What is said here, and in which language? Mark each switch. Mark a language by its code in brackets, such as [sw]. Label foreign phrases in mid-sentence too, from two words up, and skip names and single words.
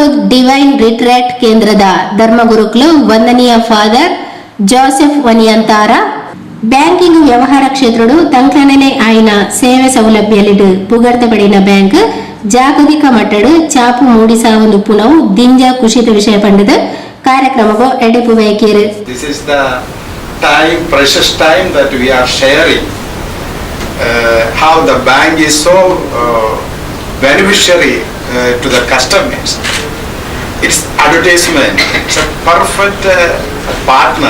[tcy] ಡಿವೈನ್ ರಿಟ್ರೀಟ್ ಕೇಂದ್ರದ ಧರ್ಮಗುರುಕ್ಲು ವಂದನೀಯ ಫಾದರ್ ಜೋಸೆಫ್ ವನಿಯಂತಾರ ಬ್ಯಾಂಕಿಂಗ್ ವ್ಯವಹಾರ ಕ್ಷೇತ್ರಡು ತಂಕ್ಲನೇ ಆಯ್ನ ಸೇವೆ ಸೌಲಭ್ಯಲಿಡು ಪುಗರ್ತ ಪಡಿನ ಬ್ಯಾಂಕ್ ಜಾಗತಿಕ ಮಟ್ಟಡು ಚಾಪು ಮೂಡಿಸಾವೊಂದು ಪುನವು ದಿಂಜ ಖುಷಿತ ವಿಷಯ ಪಂಡದ ಕಾರ್ಯಕ್ರಮಗೋ ಎಡೆಪು ಬೇಕೇರು. [en] This is the time, precious time that we are sharing. How the bank is so beneficiary to the customers. It's advertisement. It's a perfect partner.